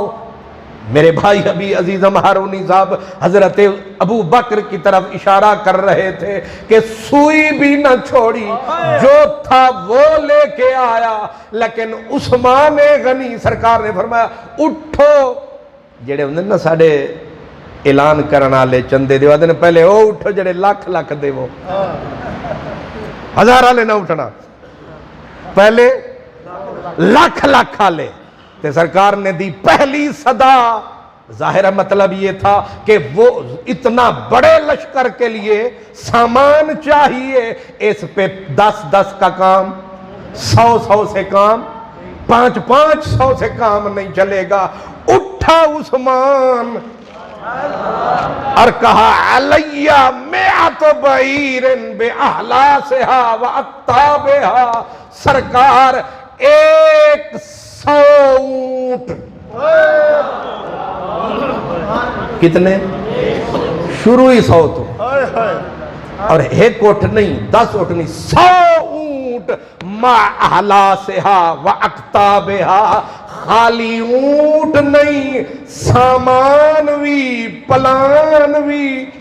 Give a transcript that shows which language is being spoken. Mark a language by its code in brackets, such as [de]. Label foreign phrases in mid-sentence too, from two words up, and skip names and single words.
[ur] میرے بھائی ابھی عزیزم ہارونی صاحب حضرت ابو بکر کی طرف اشارہ کر رہے تھے کہ سوئی بھی نہ چھوڑی، جو تھا وہ لے کے آیا، لیکن عثمان غنی سرکار نے فرمایا اٹھو، [pa] جڑے ہوندے نا ساڈے اعلان کرنا لے چندے دیوا دے پہلے او اٹھو جڑے لاکھ لاکھ دے وہ ہزار والے نہ اٹھنا، پہلے لاکھ لاکھ والے۔ [ur] تے سرکار نے دی پہلی صدا، ظاہر مطلب یہ تھا کہ وہ اتنا بڑے لشکر کے لیے سامان چاہیے، اس پہ 10 کا کام، 100 سے کام، 500 سے کام نہیں چلے گا۔ اٹھا عثمان اور کہا [ar] علیہ مئات بعیر باحلاسھا واقطابھا، [ur] سرکار 100 اونٹ۔ کتنے؟ شروع ہی 100 تو، اور ایک اونٹ نہیں، 10 اونٹ نہیں، 100 اونٹ [ar] ما احلاسھا واقطابھا، [ur] خالی اونٹ نہیں، سامان بھی، پلان بھی،